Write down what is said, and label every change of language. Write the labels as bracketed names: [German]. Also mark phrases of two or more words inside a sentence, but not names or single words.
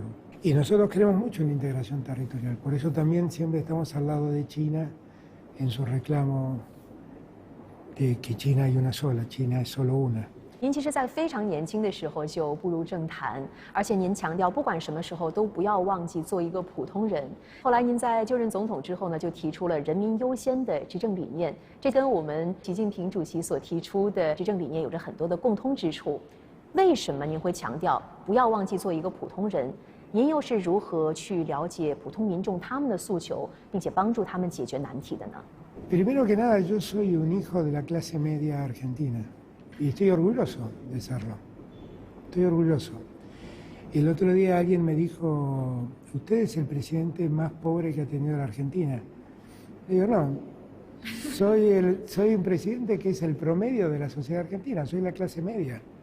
[Spanish] Y nosotros creemos mucho en la integración territorial, por eso también siempre estamos al lado de China en su reclamo de que China hay una sola, China es solo una. [Chinese] 您其实，在非常年轻的时候就步入政坛，而且您强调，不管什么时候都不要忘记做一个普通人。后来您在就任总统之后呢，就提出了人民优先的执政理念，这跟我们习近平主席所提出的执政理念有着很多的共通之处。为什么您会强调不要忘记做一个普通人？您又是如何去了解普通民众他们的诉求，并且帮助他们解决难题的呢？ [Spanish] Primero que nada, yo soy un hijo de la clase media argentina y estoy orgulloso de serlo. Estoy orgulloso. El otro día alguien me dijo, usted es el presidente más pobre que ha tenido la Argentina. Le digo, no, soy un presidente que es el promedio de la sociedad argentina, soy la clase media.